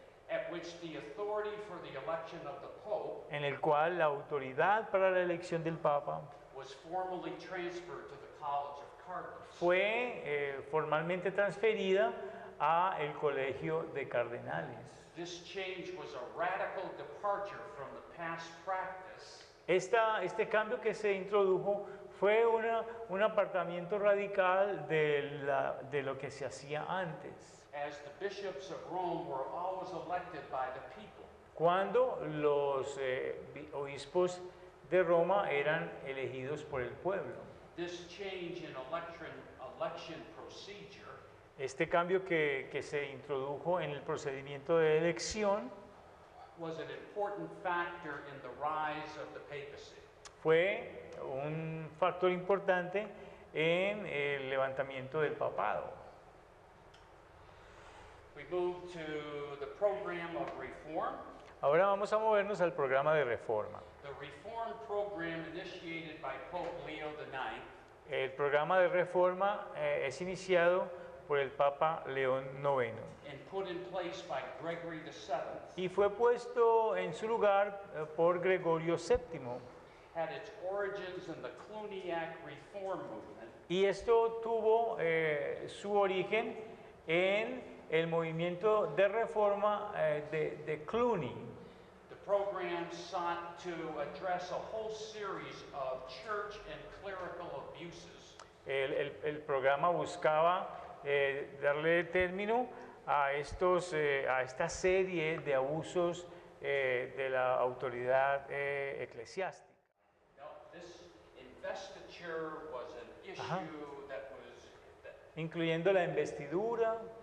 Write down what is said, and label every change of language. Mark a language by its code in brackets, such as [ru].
[en] At which the authority for the election of the Pope [es] en el cual la autoridad para la elección del Papa [en] was formally transferred to the College of Cardinals. [es] fue formalmente transferida a el Colegio de Cardenales. [en] This change was a radical departure from the past practice [es] Este cambio que se introdujo fue un apartamiento radical de lo que se hacía antes, [en] as the bishops of Rome were always elected by the people. [es] cuando los obispos de Roma eran elegidos por el pueblo. [en] This change in election procedure [es] Este cambio que se introdujo en el procedimiento de elección [en] was an important factor in the rise of the papacy. [es] fue un factor importante en el levantamiento del papado. [en] We move to the program of reform. [es] Ahora vamos a movernos al programa de reforma. [en] The reform program initiated by Pope Leo IX [es] El programa de reforma es iniciado por el Papa León IX [en] and put in place by Gregory VII [es] y fue puesto en su lugar por Gregorio VII. [en] had its origins in the Cluniac reform movement [es] Y esto tuvo su origen en el movimiento de reforma de Cluny. [en] The program sought to address a whole series of church and clerical abuses [es] El programa buscaba darle término a esta serie de abusos de la autoridad eclesiástica. [en] Now, this investiture was an issue [es] Ajá. [en] that [es] Incluyendo la investidura,